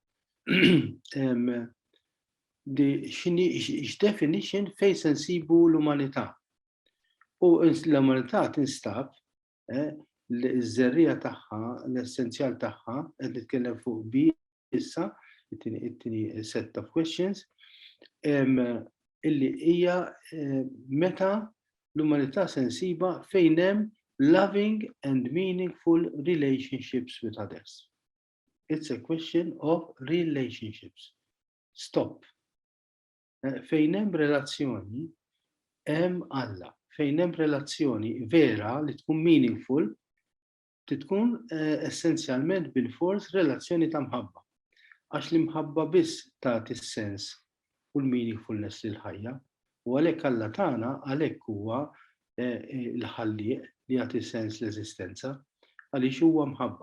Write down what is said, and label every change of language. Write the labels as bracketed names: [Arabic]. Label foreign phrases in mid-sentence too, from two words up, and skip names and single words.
[Maltese] X'definition fejn se nsibu l-umanità. U l-umanità tinstab l-żerrija tagħha, l-essenzjal tagħha, qed nitkellem fuq bi issa, it-tieni [English] set of questions, [Maltese] illi hija meta l-umanità se nsiba fejn hemm [English] loving and meaningful relationships with others. It's a question of relationships. Stop. [Maltese] Fejn hemm relazzjoni hemm Alla. Fejn hemm relazzjoni vera li tkun meaningful, tkun essenzjalment bil-fors relazzjoni ta' mħabba. Għax li mħabba biss tagħti s-sens u l-meaningfulness lil-ħajja, u għalhekk Alla tagħna għalhekk huwa l-ħallieq li jagħti sens l-eżistenza għaliex huwa mħabba.